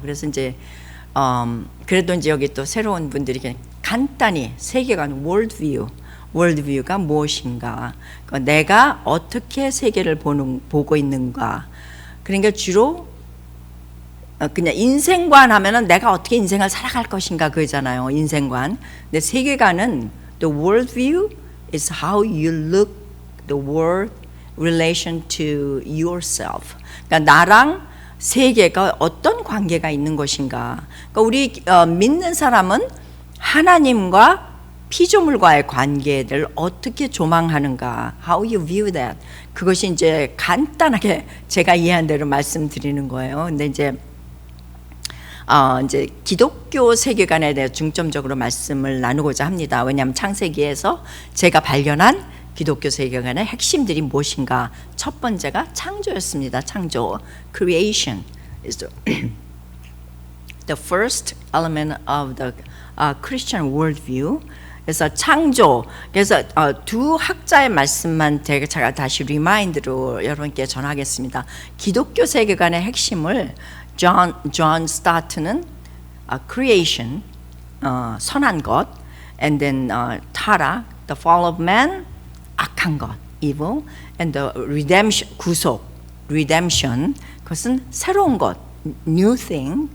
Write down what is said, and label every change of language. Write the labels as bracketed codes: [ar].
[ko] 그래서 이제 그래도 이제 여기 또 새로운 분들이 간단히 세계관 월드뷰가 무엇인가, 내가 어떻게 세계를 보고 있는가. 그러니까 주로 그냥 인생관 하면은 내가 어떻게 인생을 살아갈 것인가 그거잖아요. 인생관. 근데 세계관은 [en] the worldview is how you look the world relation to yourself. [ko] 그러니까 나랑 세계가 어떤 관계가 있는 것인가. 그러니까 우리 믿는 사람은 하나님과 피조물과의 관계를 어떻게 조망하는가, [en] how you view that. [ko] 그것이 이제 간단하게 제가 이해한 대로 말씀드리는 거예요. 근데 이제 기독교 세계관에 대해 중점적으로 말씀을 나누고자 합니다. 왜냐하면 창세기에서 제가 발견한 기독교 세계관의 핵심들이 무엇인가. 첫 번째가 창조였습니다. [en] 창조, creation is the first element of the Christian worldview. [ko] 그래서 창조, 그래서 두 학자의 말씀만 제가 다시 리마인드로 여러분께 전하겠습니다. 기독교 세계관의 핵심을 존 스타트는 creation, 선한 것, and then 타락, [en] the fall of man, [ko] 악한 것, evil, [en] and the redemption, [ko] 구속, redemption, 그것은 새로운 것, [en] new thing.